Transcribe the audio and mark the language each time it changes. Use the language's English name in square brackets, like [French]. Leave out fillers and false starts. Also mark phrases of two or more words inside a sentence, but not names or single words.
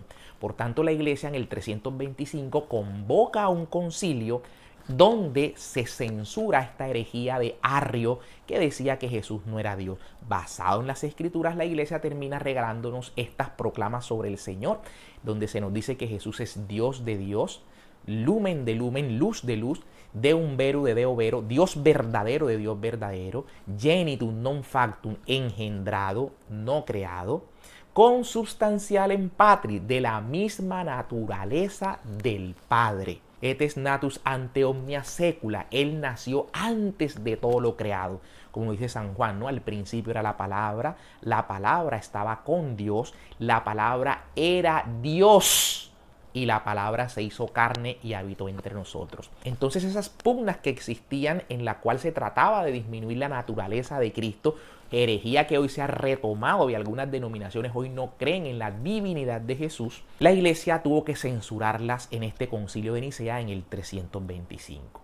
[Spanish] Por tanto, la Iglesia en el 325 convoca a un concilio donde se censura esta herejía de Arrio que decía que Jesús no era Dios. Basado en las Escrituras, la Iglesia termina regalándonos estas proclamas sobre el Señor, donde se nos dice que Jesús es Dios de Dios, [Latin] lumen de lumen, [Spanish] luz de luz, [Latin] deum verum de deo vero, [Spanish] Dios verdadero de Dios verdadero, [Latin] genitum non factum, [Spanish] engendrado, no creado, [Latin] consubstantialem patri, [Spanish] de la misma naturaleza del Padre. [Latin] Et est natus ante omnia secula. [Spanish] Él nació antes de todo lo creado. Como dice San Juan, ¿no? Al principio era la palabra estaba con Dios, la palabra era Dios y la palabra se hizo carne y habitó entre nosotros. Entonces esas pugnas que existían en la cual se trataba de disminuir la naturaleza de Cristo, herejía que hoy se ha retomado y algunas denominaciones hoy no creen en la divinidad de Jesús, la Iglesia tuvo que censurarlas en este concilio de Nicea en el 325.